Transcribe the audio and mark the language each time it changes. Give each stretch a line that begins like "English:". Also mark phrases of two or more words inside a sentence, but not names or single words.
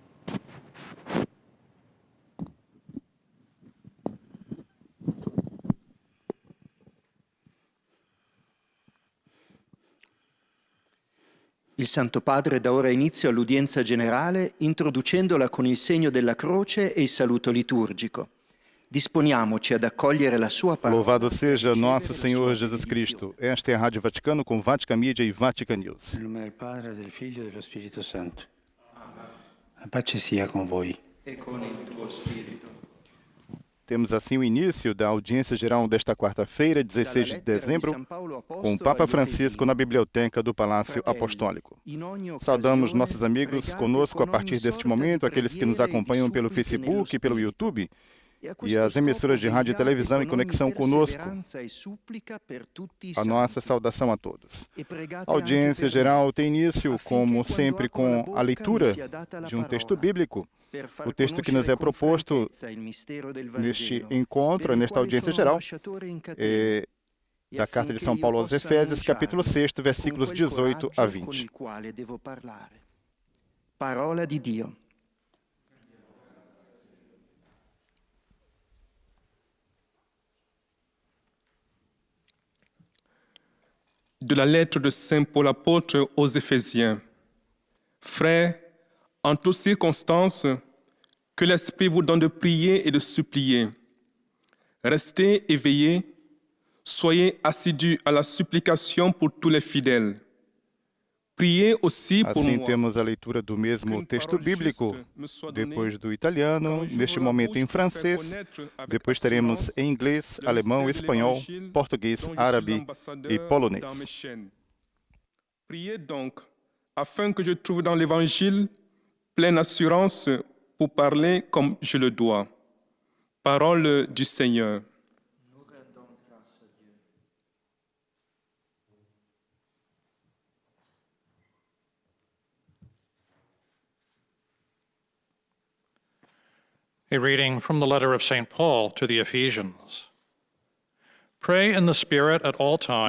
Italian: Il Santo Padre dà ora inizio all'udienza generale introducendola con il segno della croce e il saluto liturgico. Disponiamoci ad accogliere la sua parola.
Portuguese: Louvado seja nosso Senhor Jesus Cristo. Esta é a Rádio Vaticano com Vatican Media e Vatican News.
Italian: Nel nome del Padre, del Figlio e dello Spirito Santo. A pace sia con voi. E con il tuo spirito.
Portuguese: Temos assim o início da audiência geral desta quarta-feira, 16 de dezembro, com o Papa Francisco na Biblioteca do Palácio Apostólico. Saudamos nossos amigos conosco a partir deste momento, aqueles que nos acompanham pelo Facebook e pelo YouTube, e as emissoras de rádio e televisão em conexão conosco. A nossa saudação a todos. A audiência geral tem início, como sempre, com a leitura de um texto bíblico. O texto que nos é proposto neste encontro, nesta audiência geral, é da Carta de São Paulo aos Efésios, capítulo 6, versículos 18 a 20.
Italian: Parola di Dio.
French: De la lettre de Saint Paul apôtre aux Éphésiens. Frères, en toutes circonstances, que l'Esprit vous donne de prier et de supplier. Restez éveillés, soyez assidus à la supplication pour tous les fidèles. Priez aussi pour
Portuguese: Assim
French: moi.
Portuguese: temos a leitura do mesmo texto bíblico, depois do italiano, neste momento em francês, depois teremos em inglês, alemão, espanhol, português, árabe e polonês.
French: Priez donc, afin que je trouve dans l'Évangile pleine assurance pour parler comme je le dois. Parole du Seigneur.
English: A reading from the letter of St. Paul to the Ephesians. Pray in the Spirit at all times,